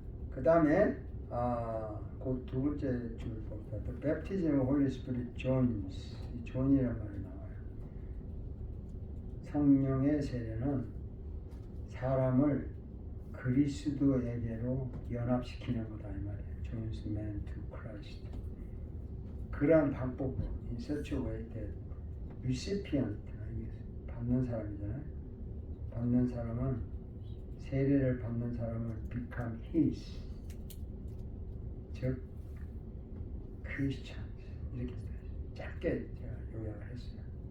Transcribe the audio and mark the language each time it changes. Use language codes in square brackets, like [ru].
[ko] 그 다음에 그 두 번째 줄 봅니다. [en] The Baptism of Holy Spirit Jones. [ko] 이 존이란 말이 나와요. 성령의 세례는 사람을 그리스도에게로 연합시키는 거다 이 말이에요. [en] Joins man to Christ. [ko] 그러한 방법으로 [en] in such a way that recipient [ko] 받는 사람이잖아요. 받는 사람은 세례를 받는 사람은 [en] become his [ko] 즉 Christians 이렇게 짧게 제가 요약을 했어요.